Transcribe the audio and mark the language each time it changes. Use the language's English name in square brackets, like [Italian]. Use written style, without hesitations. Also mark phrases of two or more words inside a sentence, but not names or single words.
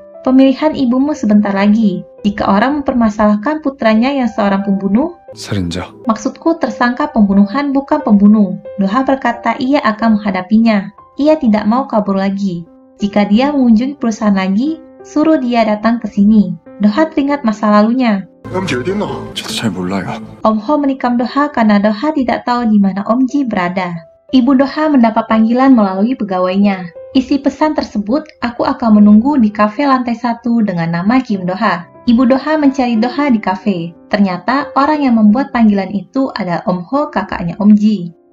[Indonesian] Pemilihan ibumu sebentar lagi. Jika orang mempermasalahkan putranya yang seorang pembunuh, [Korean] 살인자. [Indonesian] maksudku tersangka pembunuhan bukan pembunuh. Doha berkata ia akan menghadapinya. Ia tidak mau kabur lagi. Jika dia mengunjungi perusahaan lagi, suruh dia datang ke sini. Doha teringat masa lalunya. [Korean] 저도 잘 몰라요. [Indonesian] Om Ho menikam Doha karena Doha tidak tahu di mana Om Ji berada. Ibu Doha mendapat panggilan melalui pegawainya. Isi pesan tersebut, aku akan menunggu di kafe lantai 1 dengan nama Kim Do-ha. Ibu Doha mencari Doha di kafe. Ternyata orang yang membuat panggilan itu adalah Om Ho, kakaknya Om Ji.